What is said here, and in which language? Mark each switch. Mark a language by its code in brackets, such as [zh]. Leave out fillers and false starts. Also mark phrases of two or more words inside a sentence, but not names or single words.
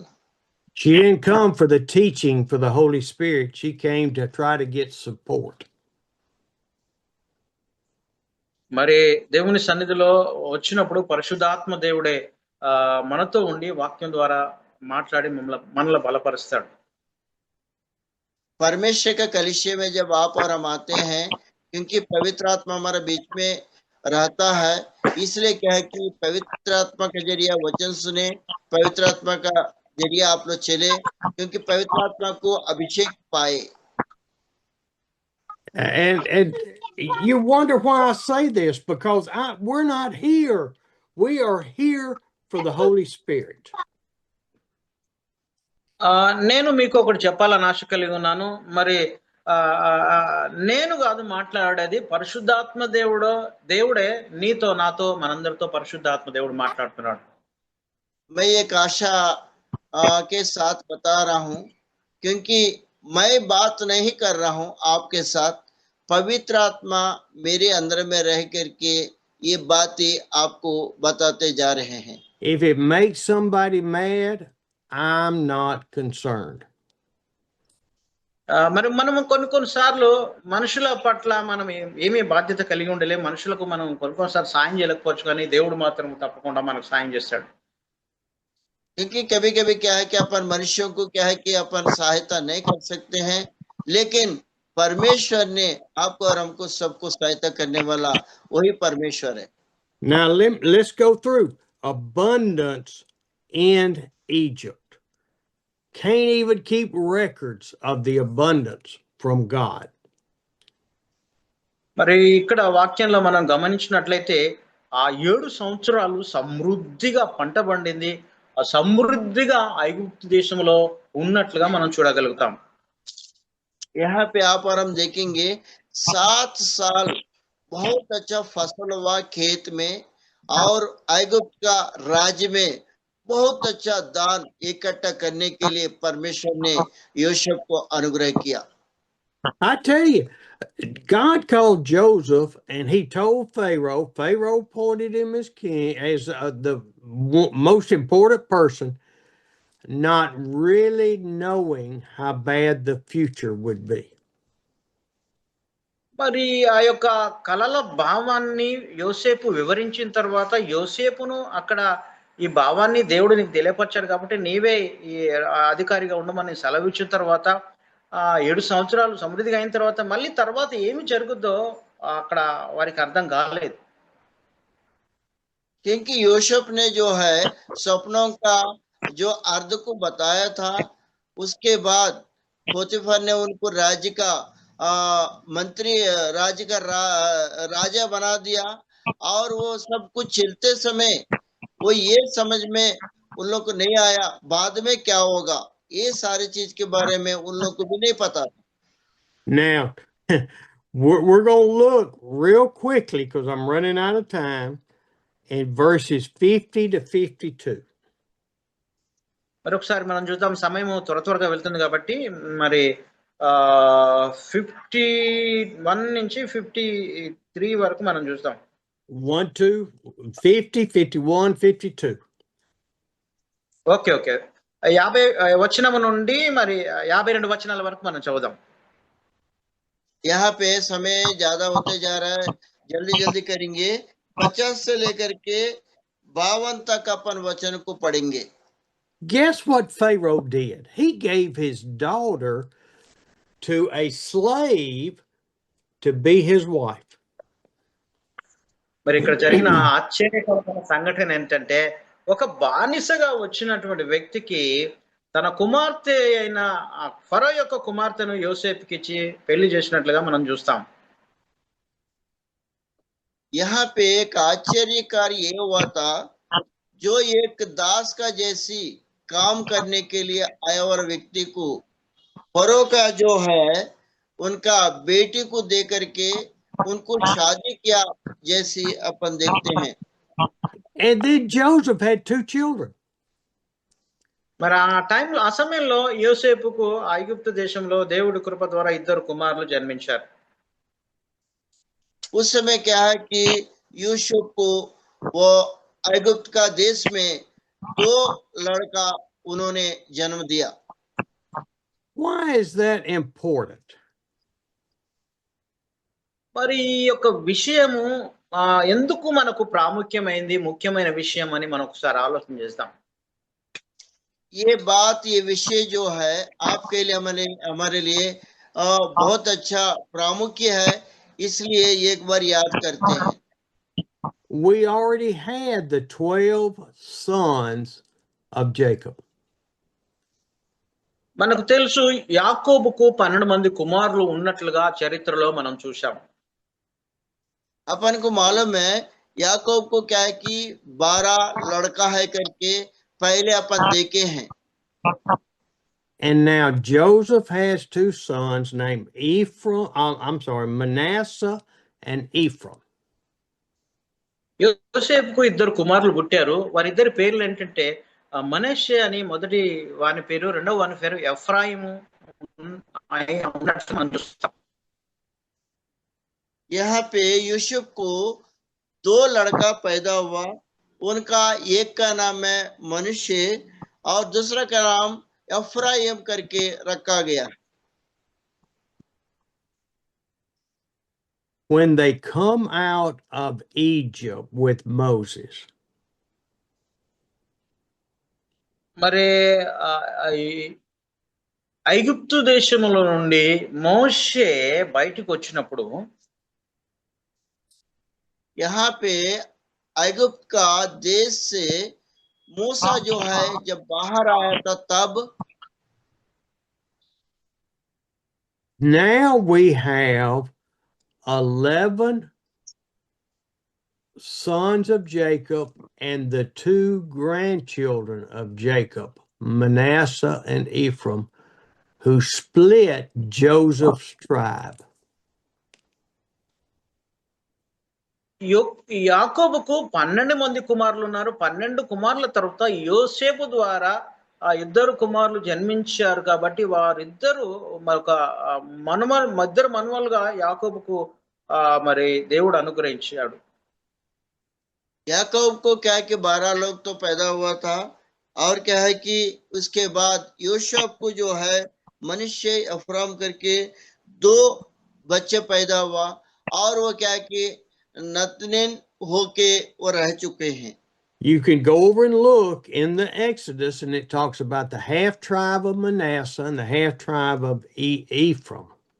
[en] She didn't come for the teaching for the Holy Spirit. She came to try to get support. [te] మరి దేవుని సన్నిధిలో వచ్చినప్పుడు పరిశుద్ధాత్మ దేవుడే మనతో ఉండి వాక్యం ద్వారా మాట్లాడి మనల్ని బలపరుస్తాడు. [hi] परमेश्वर का कलीसिया में जब आप और हम आते हैं, क्योंकि पवित्र आत्मा हमारे बीच में रहता है, इसलिए क्या है कि पवित्र आत्मा के जरिए वचन सुने, पवित्र आत्मा का जरिए आप लोग चले, क्योंकि पवित्र आत्मा को अभिषेक पाए। [en] And you wonder why I say this, because we're not here. We are here for the Holy Spirit. [te] నేను మీకు ఒకటి చెప్పాలని ఆశ కలిగి ఉన్నాను. మరి నేను కాదు మాట్లాడేది, పరిశుద్ధాత్మ దేవుడే నీతో నాతో మనందరితో పరిశుద్ధాత్మ దేవుడు మాట్లాడుతున్నాడు. [hi] मैं एक आशा के साथ बता रहा हूँ, क्योंकि मैं बात नहीं कर रहा हूँ आपके साथ, पवित्र आत्मा मेरे अंदर में रह करके ये बातें आपको बताते जा रहे हैं। [en] If it makes somebody mad, I'm not concerned. [te] మరి మనం కొన్నిసార్లు మనుషుల పట్ల మనం ఏమీ బాధ్యత కలిగి ఉండలే, మనుషులకు మనం కొన్నిసార్లు సాయం చేయలేకపోవచ్చు, కానీ దేవుడు మాత్రం తప్పకుండా మనకు సాయం చేస్తాడు. [hi] क्योंकि कभी कभी क्या है कि अपन मनुष्यों को क्या है कि अपन सहायता नहीं कर सकते हैं, लेकिन परमेश्वर ने आपको और हमको सबको सहायता करने वाला वही परमेश्वर है। [en] Now let's go through abundance in Egypt. Can't even keep records of the abundance from God. [te] మరి ఇక్కడ వాక్యంలో మనం గమనించినట్లయితే ఆ 7 సంవత్సరాలు సమృద్ధిగా పంట పండింది, ఆ సమృద్ధిగా ఐగుప్తు దేశంలో ఉన్నట్లుగా మనం చూడగలుగుతాం. [hi] यहाँ पे आप और हम देखेंगे 7 साल बहुत अच्छा फसल हुआ खेत में, और ऐगुप्त का राज्य में बहुत अच्छा दान इकट्ठा करने के लिए परमेश्वर ने यूसुफ को अनुग्रह किया। [en] I tell you, God called Joseph and he told Pharaoh. Pharaoh appointed him as king, as the most important person, not really knowing how bad the future would be. [te] మరి ఆ యొక్క కలల భావాన్ని యోసేపు వివరించిన తర్వాత, యోసేపును అక్కడ ఈ భావాన్ని దేవుడు నీకు తెలియపరిచాడు కాబట్టి నీవే ఈ అధికారిగా ఉండమని సెలవిచ్చిన తర్వాత 7 సంవత్సరాలు సమృద్ధిగా అయిన తర్వాత మళ్ళీ తర్వాత ఏమి జరుగుద్దో అక్కడ వారికి అర్థం కాలేదు. [hi] क्योंकि यूसुफ ने जो है सपनों का जो अर्थ को बताया था, उसके बाद पोतीफर ने उनको राज्य का मंत्री, राज्य का राजा बना दिया। और वो सब कुछ चलते समय वो ये समझ में उन लोग को नहीं आया बाद में क्या होगा, ये सारी चीज के बारे में उन लोग को भी नहीं पता। [en] Now, we're going to look real quickly because I'm running out of time in verses 50 to 52. [te] మరొకసారి మనం చూద్దాం, సమయం త్వరగా వెళ్తుంది కాబట్టి మరి 51 నుంచి 53 వరకు మనం చూస్తాం. 1, 2, 50, 51, 52. ఓకే 50 వచనము నుండి మరి 52 వచనాల వరకు మనం చదువుదాం. [hi] यहाँ पे समय ज्यादा होते जा रहा है, जल्दी करेंगे। 50 से लेकर के 52 तक अपन वचन को पढ़ेंगे। [en] Guess what Pharaoh did? He gave his daughter to a slave to be his wife. [te] మరి ఇక్కడ జరిగిన ఆశ్చర్యకరమైన సంఘటన ఏంటంటే, ఒక బానిసగా వచ్చినటువంటి వ్యక్తికి తన కుమార్తె అయిన ఫరో యొక్క కుమార్తెను యోసేపుకి ఇచ్చి పెళ్లి చేసినట్లుగా మనం చూస్తాం. [hi] यहाँ पे एक आश्चर्यकारी ये हुआ था, जो एक दास का जैसी काम करने के लिए आया और व्यक्ति को फरो का जो है उनका बेटी को दे करके उनको शादी किया जैसी अपन देखते हैं। [en] And then Joseph had 2 children. [te] మరి ఆ సమయంలో యోసేపుకు ఐగుప్తు దేశంలో దేవుడి కృప ద్వారా 2 కుమారులు జన్మించారు. [hi] उस समय क्या है कि यूसुफ को वो ऐगुप्त का देश में 2 लड़का उन्होंने जन्म दिया। [en] Why is that important? [te] మరి ఈ యొక్క విషయము ఎందుకు మనకు ప్రాముఖ్యమైంది, ముఖ్యమైన విషయం అని మనం ఒకసారి ఆలోచన చేద్దాం. [hi] ये बात, ये विषय जो है आपके लिए हमारे लिए बहुत अच्छा प्रामुख्य है, इसलिए एक बार याद करते हैं। [en] We already had the 12 sons of Jacob. [te] మనకు తెలుసు యాకోబుకు 12 మంది కుమారులు ఉన్నట్లుగా చరిత్రలో మనం చూశాం. [hi] अपन को मालूम है याकूब को क्या है कि 12 लड़का है करके पहले अपन देखे हैं। [en] And now Joseph has 2 sons named Manasseh and Ephraim. [te] యోసేపుకు 2 కుమారులు పుట్టారు. వారిద్దరి పేర్లు ఏంటంటే మనష్షే అని మొదటి వాని పేరు, రెండవ వాని పేరు ఎఫ్రాయిము ఉన్నట్లు మనం చూస్తాం. [hi] यहाँ पे यूसुफ को 2 लड़का पैदा हुआ, उनका एक का नाम है मनुष्य और दूसरा का नाम एफ्राइम करके रखा गया। [en] When they come out of Egypt with Moses, [te] మరి ఐగుప్తు దేశములో నుండి మోషే బయటకు వచ్చినప్పుడు [hi] यहाँ पे ऐगुप्त का देश से मूसा जो है जब बाहर आया था तब [en] now we have 11 sons of Jacob and the 2 grandchildren of Jacob, Manasseh and Ephraim, who split Joseph's tribe. [te] యాకోబుకు 12 మంది కుమారులు ఉన్నారు. 12 కుమారుల తర్వాత యోసేపు ద్వారా 2 కుమారులు జన్మించారు. కాబట్టి వారిద్దరు ఒక ఇద్దరు మనవలుగా యాకోబుకు మరి దేవుడు అనుగ్రహించాడు. [hi] याकूब को क्या है कि 12 लोग तो पैदा हुआ था, और क्या है कि उसके बाद यूसुफ को जो है मनुष्य अफराम करके 2 बच्चे पैदा हुआ, और वो क्या है कि नतनेन होके वो रह चुके हैं। [en] You can go over and look in the Exodus, and it talks about the half tribe of Manasseh and the half tribe of Ephraim.